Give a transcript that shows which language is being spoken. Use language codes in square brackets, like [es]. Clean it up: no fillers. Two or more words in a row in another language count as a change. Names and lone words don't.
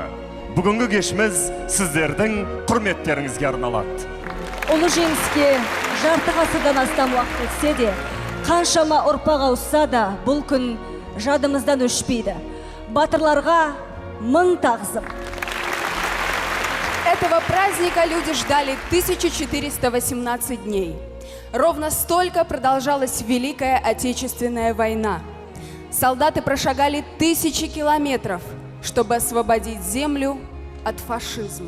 [kk] Бүгінгі кешіміз сіздердің құрметтеріңізге арналады. Ұлы жеңіске жарты ғасырдан астам уақыт өтсе де, қаншама ұрпақ ауысса да, бұл күн жадымыздан өшпейді. Батырларға мың тағзым. [ru] Этого праздника люди ждали 1418 дней. Ровно столько продолжалась Великая Отечественная война. Солдаты прошагали тысячи километров, чтобы освободить землю от фашизма.